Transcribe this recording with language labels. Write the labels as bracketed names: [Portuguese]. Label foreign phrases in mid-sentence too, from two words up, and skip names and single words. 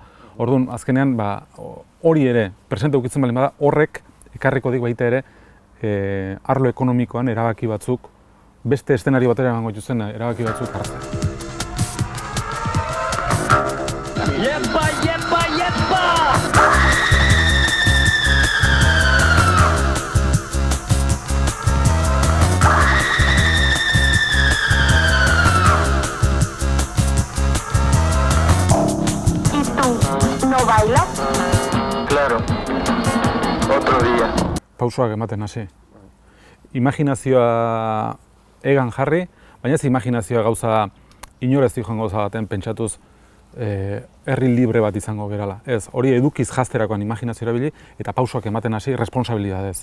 [Basque] Orduan, azkenean hori ere presente edukitzen baldin bada, horrek ekarriko dik baita ere arlo ekonomikoan erabaki batzuk, beste eszenario batera emango dituzten erabaki batzuk hartzea. Yepa, yepa, yepa! [Spanish] ¿Y tú, no bailas? Claro, otro día. [Basque] Pausoak ematen hasi. Imaginazioa egan jarri, baina ez imaginazioa gauza inorez joan gauza baten pentsatuz herri libre bat izango gerala. Ez, hori edukiz jazterakoan imaginazio erabili eta pausoak ematen hasi responsabilidadez.